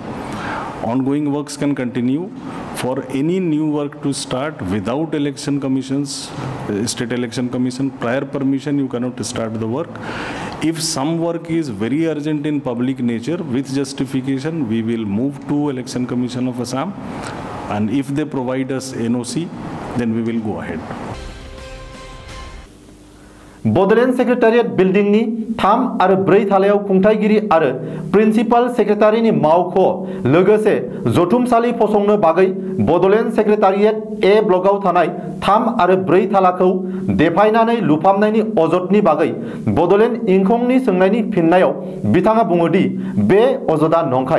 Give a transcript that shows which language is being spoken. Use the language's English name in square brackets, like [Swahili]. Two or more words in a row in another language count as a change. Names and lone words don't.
[English] Ongoing works can continue. For any new work to start without Election Commission's, State Election Commission prior permission, you cannot start the work. If some work is very urgent in public nature, with justification, we will move to Election Commission of Assam, and if they provide us NOC, then we will go ahead. [Bodo] बडलेण्ड [English] secretariat buildingनि [Bodo] 3 आरो 4 थालायाव खुंथायगिरि आरो [English] principal secretaryनि [Bodo] मावख' लोगोसे जथुमसालि फसंनो बागै बडलेण्ड सेक्रेटारियेट ए ब्लकआव थानाय 3 आरो 4 थालाखौ देफायनानै लुफामनायनि अजदनि बागै बडलेण्ड इंखंनि सोंनायनि फिननायाव बिथाङा बुङो दि बे अजदा नंखाय।